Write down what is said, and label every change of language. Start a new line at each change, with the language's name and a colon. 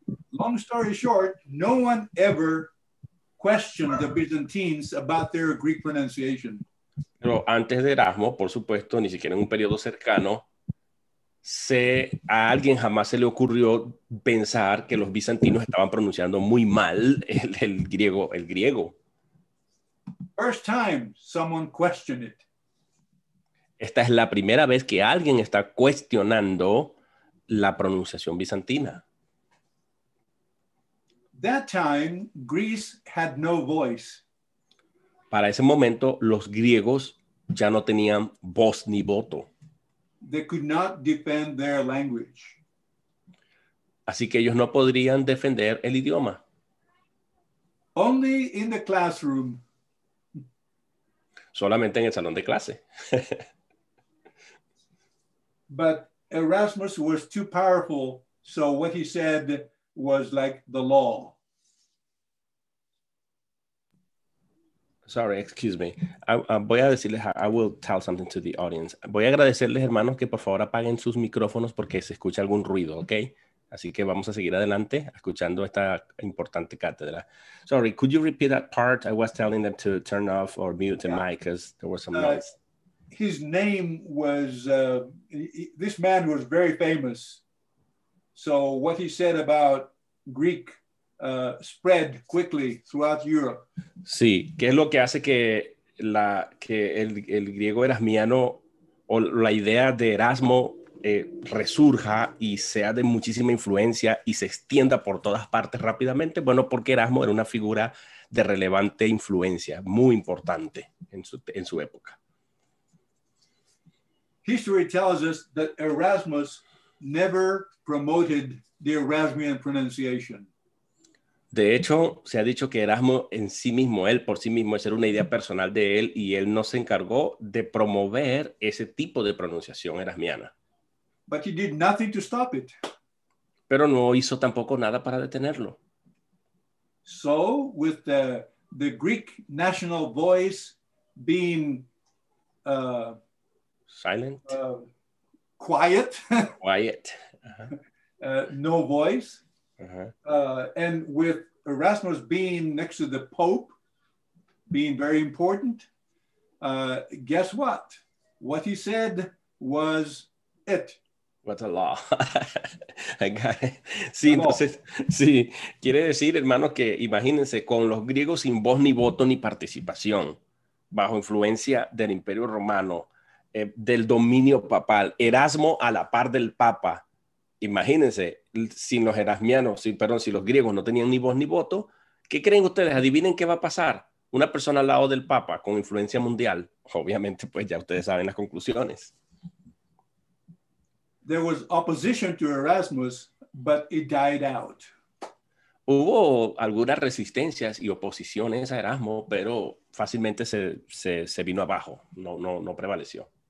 English: Long story short, no one ever questioned the Byzantines about their Greek pronunciation.
Spanish: Pero antes de Erasmo, por supuesto, ni siquiera en un periodo cercano, a alguien jamás se le ocurrió pensar que los bizantinos estaban pronunciando muy mal el griego.
English: First time someone questioned it.
Spanish: Esta es la primera vez que alguien está cuestionando la pronunciación bizantina.
English: That time, Greece had no voice.
Spanish: Para ese momento, los griegos ya no tenían voz ni voto.
English: They could not defend their language.
Spanish: Así que ellos no podrían defender el idioma.
English: Only in the classroom.
Spanish: Solamente en el salón de clase.
English: But Erasmus was too powerful, so what he said was like the law. Sorry, excuse me.
Spanish: Voy a decirles,
English: I will tell something to the audience.
Spanish: Voy a agradecerles, hermanos, que por favor apaguen sus micrófonos porque se escucha algún ruido, ¿ok? Así que vamos a seguir adelante escuchando esta importante cátedra.
English: Sorry, could you repeat that part? I was telling them to turn off or mute the mic because there was some noise. His name was, this man was very famous. So what he said about Greek spread quickly throughout Europe.
Spanish: Sí, ¿qué es lo que hace que el griego erasmiano o la idea de Erasmo resurja y sea de muchísima influencia y se extienda por todas partes rápidamente? Bueno, porque Erasmo era una figura de relevante influencia, muy importante en su época.
English: History tells us that Erasmus never promoted the Erasmian pronunciation.
Spanish: De hecho, se ha dicho que Erasmo en sí mismo, él por sí mismo, esa era una idea personal de él y él no se encargó de promover ese tipo de pronunciación erasmiana.
English: But he did nothing to stop it.
Spanish: Pero no hizo tampoco nada para detenerlo.
English: So, with the Greek national voice being silent, quiet, quiet, no voice, uh-huh. And with Erasmus being next to the Pope, being very important, guess what? What he said was it. What's a law? I got it.
Spanish: Sí, entonces, sí, quiere decir, hermanos, que imagínense, con los griegos sin voz ni voto ni participación, bajo influencia del Imperio Romano, del dominio papal, Erasmo a la par del Papa. Imagínense, sin los erasmianos, si los griegos no tenían ni voz ni voto, ¿qué creen ustedes? Adivinen qué va a pasar. Una persona al lado del Papa con influencia mundial, obviamente, pues ya ustedes saben las conclusiones.
English: There was opposition to Erasmus, but it died out.
Spanish: Hubo algunas resistencias y oposiciones a Erasmo, pero fácilmente se vino abajo, no prevaleció.